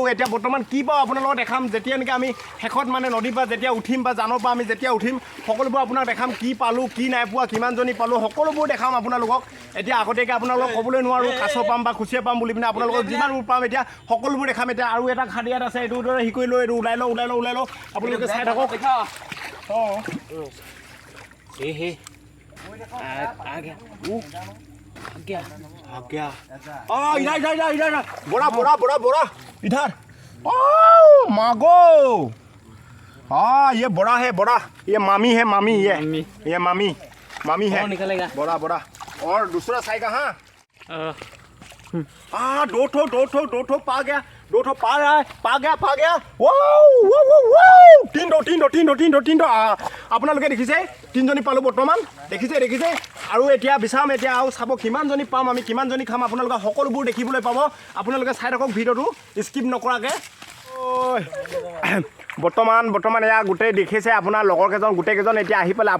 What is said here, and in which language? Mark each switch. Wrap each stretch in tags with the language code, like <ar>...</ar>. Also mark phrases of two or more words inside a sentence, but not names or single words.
<as>এতিয়া বৰ্তমান কি পাওঁ আপোনালোকক দেখাম, যেতিয়া নেকি আমি শেষত মানে নদীৰ পৰা যেতিয়া উঠিম বা জানৰ পৰা আমি যেতিয়া উঠিম সকলোবোৰ আপোনাক দেখাম। কি পালোঁ কি নাই পোৱা, কিমানজনী পালোঁ, সকলোবোৰ দেখাম আপোনালোকক। এতিয়া আগতীয়াকৈ আপোনালোকক ক'বলৈ নোৱাৰোঁ কাছ পাম বা কুচিয়া পাম বুলি পিনে। আপোনালোকক যিমানবোৰ পাম এতিয়া সকলোবোৰ দেখাম। এতিয়া আৰু এটা খাদি ইয়াত আছে, এইটো দৰে শিকি লৈ এইটো ওলাই লওঁ আপোনালোকে চাই থাকক।</as> <hi>इधर बड़ा इधर। मागो हाँ ये बड़ा है, ये मामी है, ये मामी है, बड़ा। और दूसरा साइज कहाँ? दो ठो पा गया, पा गया।</hi> <as>तीन আপোনালোকে দেখিছে তিনিজনী পালোঁ বৰ্তমান। দেখিছে আৰু এতিয়া বিচাম। এতিয়া আৰু চাব কিমানজনী পাম আমি, কিমানজনী খাম আপোনালোকে সকলোবোৰ দেখিবলৈ পাব। আপোনালোকে চাই থাকক ভিডিঅ'টো স্কিপ নকৰাকৈ। বৰ্তমান এয়া গোটেই দেখিছে আপোনাৰ লগৰ কেইজন গোটেইকেইজন এতিয়া আহি পেলাই।</as>